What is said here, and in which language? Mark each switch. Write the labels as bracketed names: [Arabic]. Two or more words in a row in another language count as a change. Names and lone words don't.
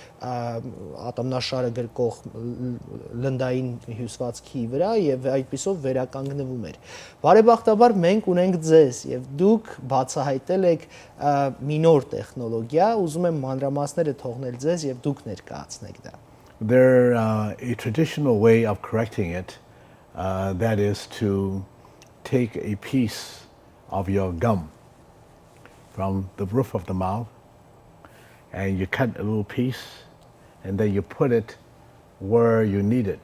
[Armenian] ատամնաշարը գրկող լնդային հյուսվածքի վրա եւ այդպիսով վերականգնվում էր։ Բարեբախտաբար մենք ունենք ձեզ եւ դուք բացահայտել եք մի նոր տեխնոլոգիա, ուզում եմ մանրամասները թողնել ձեզ եւ դուք ներկայացնեք դա։ [English] There a traditional way of correcting it, that is to take a piece of your gum from the roof of the mouth and you cut a little piece and then you put it where you need it.